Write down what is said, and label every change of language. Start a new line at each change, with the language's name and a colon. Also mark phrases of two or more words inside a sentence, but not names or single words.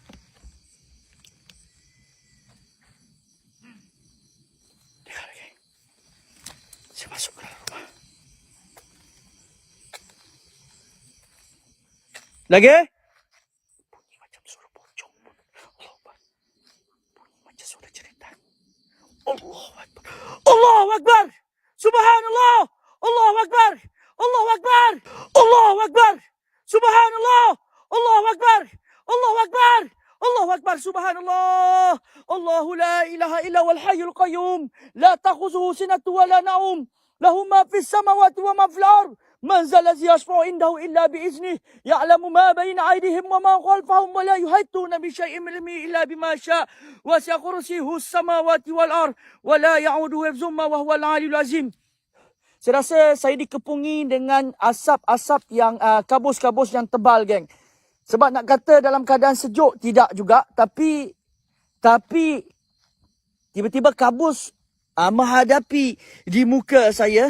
Malay: Dengar lagi. Saya masuk ke dalam rumah. Lagi? Bunyi macam suara pocong.
Arabic: الله أكبر.
Malay: Bunyi macam suara cerita.
Arabic: الله أكبر. الله أكبر. سبحان الله. الله أكبر. الله أكبر. الله أكبر. سبحان الله. الله أكبر. الله أكبر. الله أكبر. سبحان الله. الله لا إله إلا هو الحي القيوم. لا تأخذه سنة ولا نوم. له ما في السماوات وما في الأرض. من ذا الذي يشفع عنده إلا بإذنه يعلم ما بين أيديهم وما خلفهم ولا يحيطون بشيء من علمه إلا بما شاء وسع كرسيه السماوات والأرض ولا يعوده حفظهما وهو العلي العظيم.
Malay: Saya rasa saya dikepungi dengan asap-asap yang kabus-kabus yang tebal, geng. Sebab nak kata dalam keadaan sejuk tidak juga, tapi tiba-tiba kabus menghadapi di muka saya.